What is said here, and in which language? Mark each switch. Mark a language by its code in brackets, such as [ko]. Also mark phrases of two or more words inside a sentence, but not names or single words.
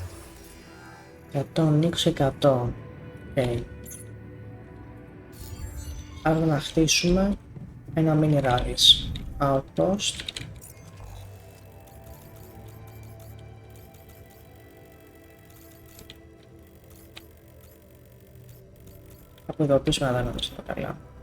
[en] 120%. Okay. [el] Άρα να χτίσουμε ένα [en] mini rallies. Outpost. [el] Από εδώ πίσω να δούμε το καλά.